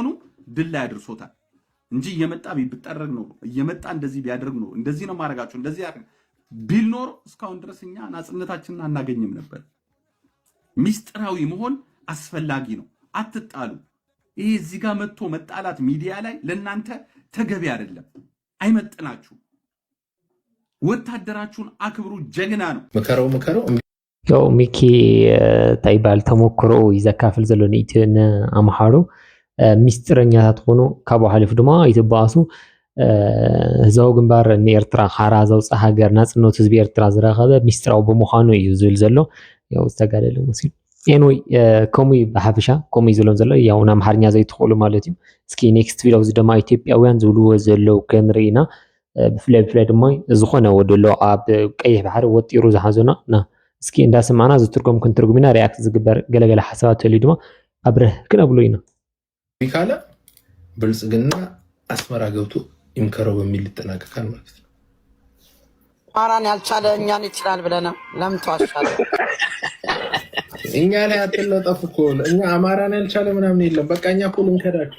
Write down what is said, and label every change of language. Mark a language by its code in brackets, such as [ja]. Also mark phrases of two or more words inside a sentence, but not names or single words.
[am] ድል ላይ አድርሶታል እንጂ እየመጣ ቢጠረግ ነው እየመጣ እንደዚህ ቢያደርግ ነው እንደዚህ ነው ማረጋችሁ እንደዚህ ያደርግ ቢል ኖር እስካሁን ድረስ እኛ ናጽነታችንን አናገኝም ነበር። ሚስጥራዊ መሆን አስፈላጊ ነው። አትጣሉ። ይሄ እዚህ ጋር መጥቶ መጣላት ሚዲያ ላይ ለእናንተ ተገቢ አይደለም፣ አይመጥናችሁ። ወታደራችሁን አክብሩ። ጀግና ነው። መከረው [ti] ያው ሚኪ ታይባል ተሞክሮ ይዘካፍል ዘሎ ንኢትን አምሃሩ ሚስጥረኛታት ሆኖ ካብኡ ሓሊፉ ድማ ይትባሱ ህዝባዊ ግንባር ንኤርትራ ሓራ ዘውፅእ ሃገር ናጽነቱ ህዝቢ ኤርትራ ዝረኸበ ሚስጥራዊ ብምዃኑ እዩ ዝብል ዘሎ ያው ዝተጋደለ መሲሉ ኤንወይ ከምኡ ብሓፈሻ ከምኡ ዝብሎም ዘሎ ያው ንኣምሓርኛ ዘይትኽእሉ ማለት እዩ። እስኪ ኔክስት ቪዲዮ እዚ ድማ ኢትዮጵያውያን ዝብልዎ ዘለው ክንርኢና ብፍላይ ድማ ዝኾነ ወደሎ ኣብ ቀይሕ ባሕሪ ወጢሩ ዝሓዞና ና እስኪ እንዳሰማዕና ዝትርጎም ክንትርጉም ኢና። ሪኣክት ዝግበር ገለገለ ሓሳባት ተልዩ ድማ ኣብረህ ክነብሎ ኢና። [am] ካለ ብልጽግና አስመራ ገብቶ ይምከረው በሚል ይጠናቀቃል ማለት ነው። አማራን ያልቻለ እኛን ይችላል ብለና ለምን ተዋሻለ? እኛ ላይ አትለጠፉ እኮ እኛ አማራን ያልቻለ ምናምን የለም። በቃ እኛ እኮ ልንከዳችሁ